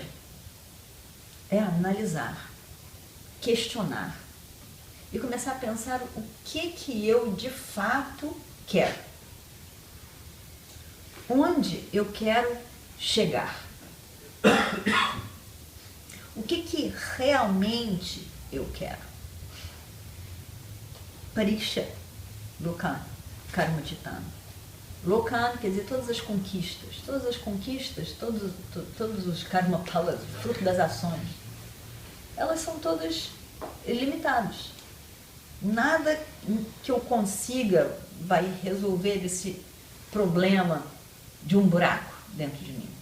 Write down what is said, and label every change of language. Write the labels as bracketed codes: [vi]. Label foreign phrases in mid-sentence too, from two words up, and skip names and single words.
[pt] É analisar, questionar e começar a pensar o que eu de fato quero. Onde eu quero chegar? O que realmente eu quero? [sa] परीक्ष्य, लोकान्, कर्मचितान्. [pt] Lokan quer dizer todas as conquistas, todos os [sa] कर्म फलाः, [pt] fruto das ações, elas são todas ilimitadas. Nada que eu consiga vai resolver esse problema de um buraco dentro de mim.